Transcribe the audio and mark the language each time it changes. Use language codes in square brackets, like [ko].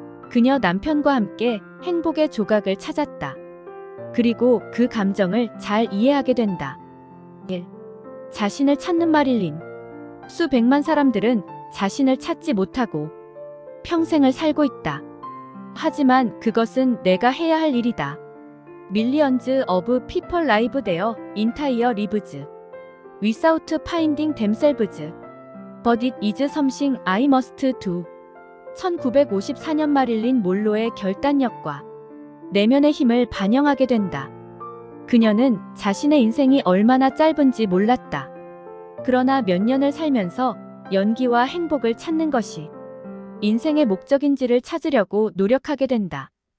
[ko] 그녀 남편과 함께 행복의 조각을 찾았다. 그리고 그 감정을 잘 이해하게 된다. 1. 자신을 찾는 마릴린. 수백만 사람들은 자신을 찾지 못하고 평생을 살고 있다. 하지만 그것은 내가 해야 할 일이다. [en] Millions of people live their entire lives without finding themselves. But it is something I must do. [ko] 1954년 마릴린 몰로의 결단력과 내면의 힘을 반영하게 된다. 그녀는 자신의 인생이 얼마나 짧은지 몰랐다. 그러나 몇 년을 살면서 연기와 행복을 찾는 것이 인생의 목적인지를 찾으려고 노력하게 된다.